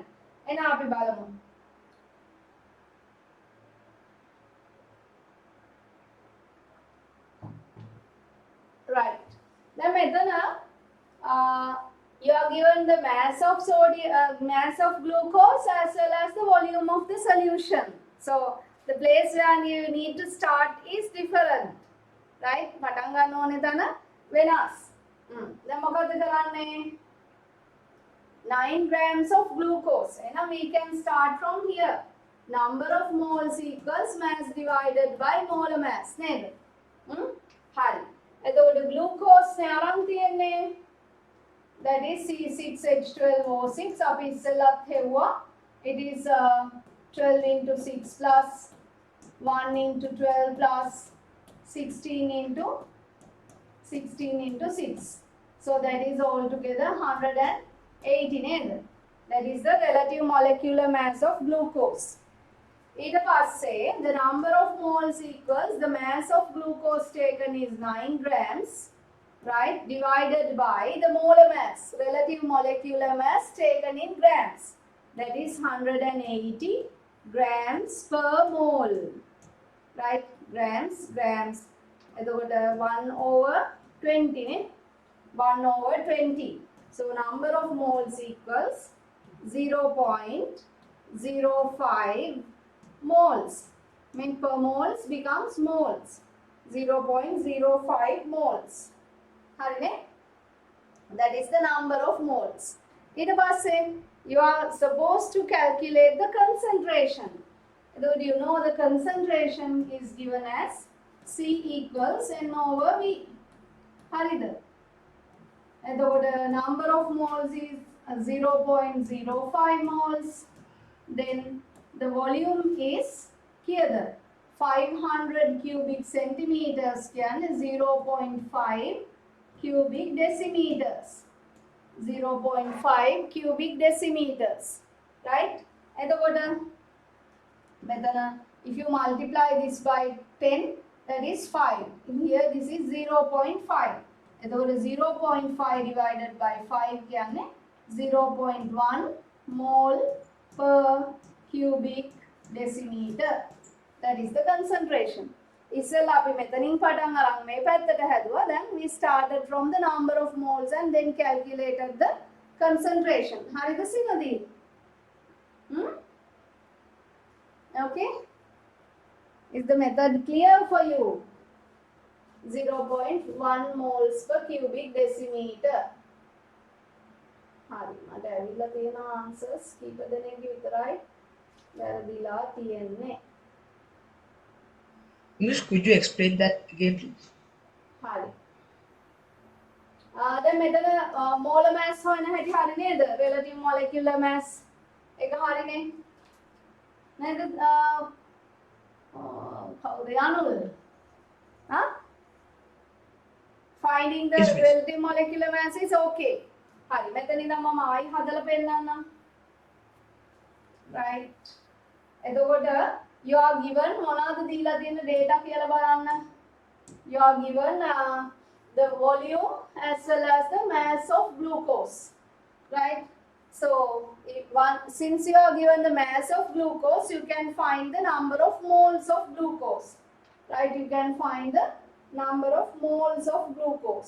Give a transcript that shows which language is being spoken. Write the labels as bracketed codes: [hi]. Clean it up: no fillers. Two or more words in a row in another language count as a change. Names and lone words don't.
[si] එන අපි බලමු. [en] Right. Now මෙතන you are given the mass of sodium, mass of glucose as well as the volume of the solution. So the place where you need to start is different, right? [si] පටන් ගන්න ඕනේ තන වෙනස්. දැන් මොකද කරන්නේ? [en] 9 grams of glucose. And we can start from here. Number of moles equals mass divided by molar mass. [si] නේද? හරි. එතකොට glucose නේ අරන් තියෙන්නේ. [en] That is C6H12O6. [si] අපි ඉස්සෙල්ලත් හෙව්වා. [en] It is 12 into 6 plus 1 into 12 plus 16 into 6. So that is altogether 180 නේද? That is the relative molecular mass of glucose. [si] ඊට පස්සේ [en] the number of moles equals the mass of glucose taken is 9 grams, right, divided by the molar mass, relative molecular mass taken in grams. That is 180 grams per mole, right? [si] Grams. එතකොට [en] 1 over 20 [si] නේ? [en] 1 over 20. So number of moles equals 0.05 moles. Mean per moles becomes moles. 0.05 moles. Harine? That is the number of moles. [si] ඊට පස්සේ [en] you are supposed to calculate the concentration. Though you know the concentration is given as C equals N over V. [si] හරිද? එතකොට [en] number of moles is 0.05 moles. Then the volume is here 500 cubic centimeters කියන්නේ 0.5 cubic decimeters. 0.5 cubic decimeters. Right? [si] එතකොට මෙතන [en] if you multiply this by 10, that is 5. In here this is 0.5. එතකොට 0.5 divided by 5 කියන්නේ 0.1 mole per cubic decimeter. That is the concentration. [si] ඉස්සෙල්ලා අපි මෙතනින් පටන් අරන් මේ පැත්තට හැදුවා. [en] Then we started from the number of moles and then calculated the concentration. [si] හරිද සිනදී? [en] Okay? Is the method clear for you? 0.1 moles per cubic decimeter. [si] හරි මට ඇවිල්ලා තියෙන answers කීප දෙනෙක්ගේ විතරයි වැරදිලා තියෙන්නේ. [en] Miss, could you explain that again, please? [si] හරි. දැන් මෙතන [en] molar mass [si] හොයන හැටි හරි නේද? [en] relative molecular mass [si] එක හරිනේ. නේද? කවුද යනුද? Huh? [en] Finding the Yes, miss. relative molecular mass is okay. [si] හරි මෙතන ඉඳන් මම ආයි හදලා පෙන්නන්නම්. Right. එතකොට [en] you are given [si] මොනවද දීලා තියෙන data කියලා බලන්න. [en] You are given the volume as well as the mass of glucose. Right. So since you are given the mass of glucose, you can find the number of moles of glucose. Right. You can find the number of moles of glucose.